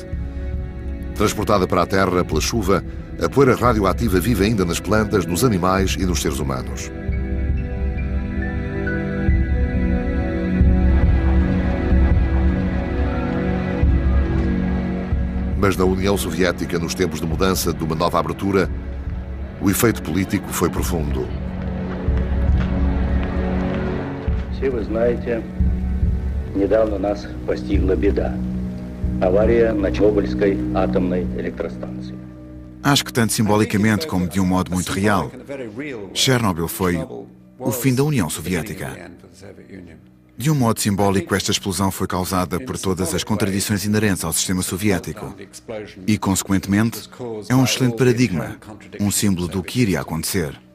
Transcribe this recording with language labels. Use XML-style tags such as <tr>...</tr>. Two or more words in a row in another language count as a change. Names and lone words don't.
<pt>Transportada para a Terra pela chuva, a poeira radioativa vive ainda nas plantas, nos animais e nos seres humanos. Mas na União Soviética, nos tempos de mudança de uma nova abertura, o efeito político foi profundo.</pt> <ru>Все вы знаете, недавно нас постигла беда. Авария на Чернобыльской атомной электростанции.</ru> <pt>Acho que tanto simbolicamente como de um modo muito real, Chernobyl foi o fim da União Soviética. De um modo simbólico, esta explosão foi causada por todas as contradições inerentes ao sistema soviético e, consequentemente, é um excelente paradigma, um símbolo do que iria acontecer.</pt>